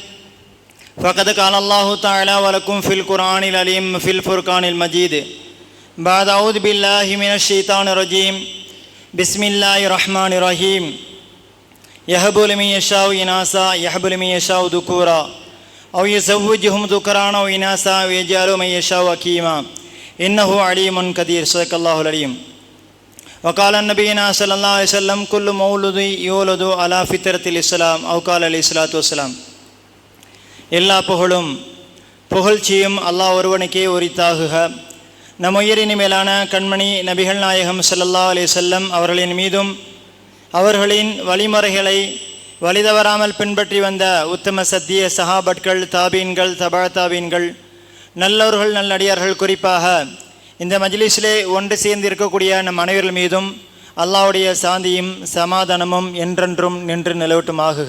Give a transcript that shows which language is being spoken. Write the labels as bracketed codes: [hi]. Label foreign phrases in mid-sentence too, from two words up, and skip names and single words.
[ar] فقد قال الله تعالى ولكم في القرآن العليم في الفرقان المجيد بعد أعوذ بالله من الشيطان الرجيم بسم الله الرحمن الرحيم يهب لمن يشاء إناثا يهب لمن يشاء ذكورا أو يزوجهم ذكرانا وإناثا ويجعل من يشاء عقيما إنه عليم قدير صدق الله العليم وقال النبي صلى الله عليه وسلم كل مولود يولد على فطرة الإسلام أو قال عليه الصلاة والسلام. [ta] எல்லா புகழ்ச்சியும் அல்லாஹ் ஒருவனுக்கே உரித்தாகுக. நம் உயிரின் மேலான கண்மணி நபிகள் நாயகம் [ar] صلى الله عليه وسلم [ta] அவர்களின் மீதும் அவர்களின் வழிமுறைகளை வழிதவறாமல் பின்பற்றி வந்த உத்தம சத்திய சஹாபட்கள், தாபீன்கள், தபா தாபீன்கள், நல்லவர்கள், நல்லடியார்கள், குறிப்பாக இந்த மஜ்லிஸிலே ஒன்று சேர்ந்து இருக்கக்கூடிய நம் அனைவர்கள் மீதும் அல்லாஹ்வுடைய சாந்தியும் சமாதானமும் என்றென்றும் நின்று நிலவட்டுமாகுக.